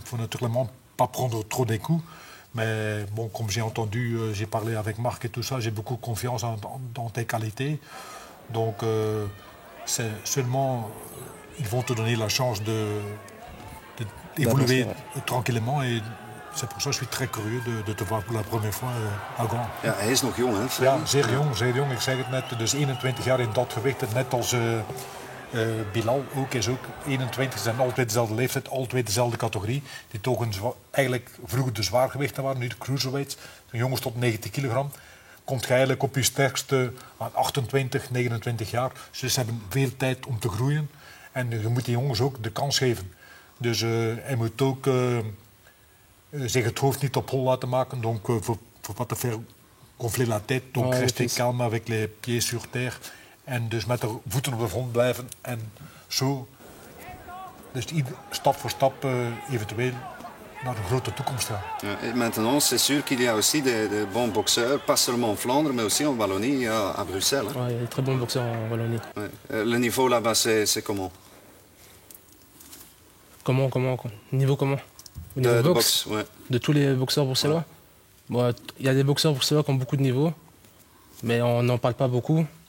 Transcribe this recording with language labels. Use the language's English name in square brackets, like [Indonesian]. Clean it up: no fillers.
[French] Il faut naturellement pas prendre trop des coups. Mais bon, comme j'ai entendu, j'ai parlé avec Marc et tout ça, j'ai beaucoup confiance dans tes qualités. Donc, c'est seulement, ils vont te donner la chance d'évoluer tranquillement. Et c'est pour ça que je suis très curieux de te voir pour la première fois à Gand. [Dutch] Ja, hij is nog jong, hè? Ja, zeer jong, zeer jong. Ik zeg het net, dus 21 jaar in dat gewicht, net als Bilal ook, is ook 21, zijn altijd dezelfde leeftijd, altijd dezelfde categorie. Die toch eigenlijk vroeger de zwaargewichten waren, nu de cruiserweights. Een jongens tot 90 kilogram. Komt je eigenlijk op je sterkste aan 28, 29 jaar. Dus ze hebben veel tijd om te groeien. En je moet die jongens ook de kans geven. Dus hij moet ook zich het hoofd niet op hol laten maken. [French] Donc, faut pas te faire gonfler la tête. Donc, rester calme avec les pieds sur terre. [Dutch] En dus met de voeten op de grond blijven en zo, dus stap voor stap eventueel naar een grote toekomst gaan. [French] Et maintenant, c'est sûr qu'il y a aussi des bons boxeurs, pas seulement en Flandre, mais aussi en Wallonie, à Bruxelles. Ouais, il y a des très bons boxeurs en Wallonie. Ouais. Le niveau là-bas, c'est comment? Comment? Niveau comment? Au niveau de boxe, ouais. De tous les boxeurs bruxellois? Bon, il y a des boxeurs bruxellois qui ont beaucoup de niveaux, mais on n'en parle pas beaucoup.